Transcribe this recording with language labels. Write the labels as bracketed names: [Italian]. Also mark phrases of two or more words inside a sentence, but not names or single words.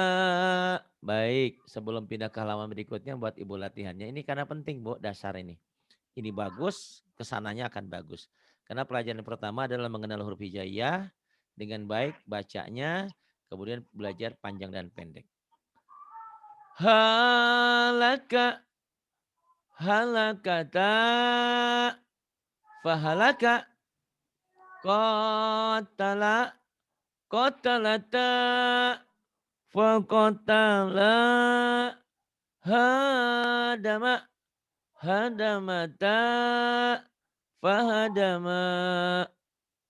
[Indonesian] Baik, sebelum pindah ke halaman berikutnya buat ibu latihannya. Ini karena penting bu, dasar ini. Ini bagus, kesananya akan bagus. Karena pelajaran pertama adalah mengenal huruf hijaiyah dengan baik bacanya, kemudian belajar panjang dan pendek. [Arabic] خلق, خلقت، فخلق، قتل، قتلت، فقتل، هدم، هدمت، فهدم.